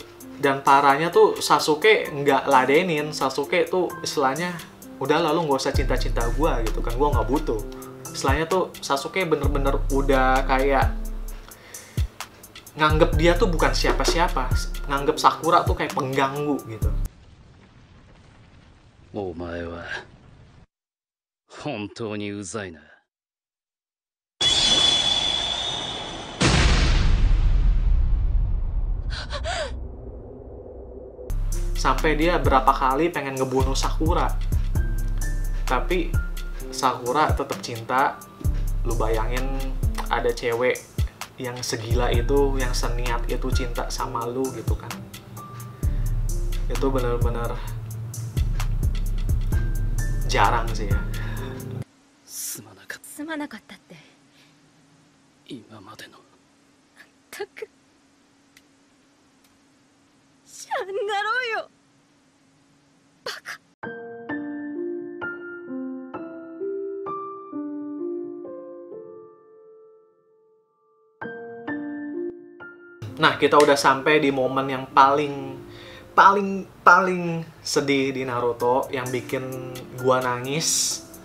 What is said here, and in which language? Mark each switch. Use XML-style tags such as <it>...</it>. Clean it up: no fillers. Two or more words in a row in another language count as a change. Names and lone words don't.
<id>Dan parahnya tuh Sasuke nggak ladenin. Sasuke tuh istilahnya, udah lalu nggak usah cinta-cinta gua gitu kan, gua nggak butuh. Istilahnya tuh Sasuke bener-bener udah kayak nganggep dia tuh bukan siapa-siapa. Nganggep Sakura tuh kayak pengganggu gitu.</id> <ja>お前は本当にうざいな.</ja> <id>Sampai dia berapa kali pengen ngebunuh Sakura, tapi Sakura tetap cinta. Lu bayangin ada cewek yang segila itu, yang seniat itu cinta sama lu gitu kan. Itu bener-bener jarang sih ya.</id> <ja>すまなかったって今までのたくシャンだろうよバカ。</ja> <id>Nah, kita udah sampai di momen yang paling sedih di Naruto, yang bikin gua nangis.</id>